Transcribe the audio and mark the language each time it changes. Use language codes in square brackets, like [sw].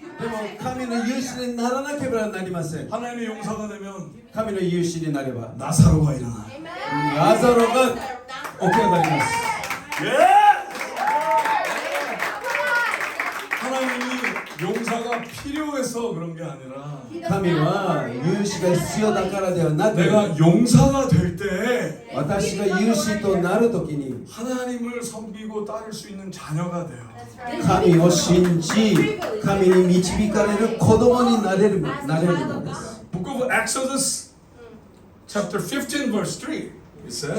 [ja] でも神の勇士にならなければなりません。 [ko] 하나님의 용사가 되면 [ja] 神の勇士になれば [ko] 나사로가 일어나. [ja] ラザロが起き上がります。 [ko] 예! 하나님이 용사가 필요해서 그런 게 아니라 [ja] 神は勇士が必要だからではなく [ko] 내가 용사가 될 때 [ja] 私が勇士となるときに [ko] 하나님을 섬기고 따를 수 있는 자녀가 돼요. [ja] 神を信じ神に導かれる子供になれるのです。 [en] Book of Exodus chapter 15 verse 3 it says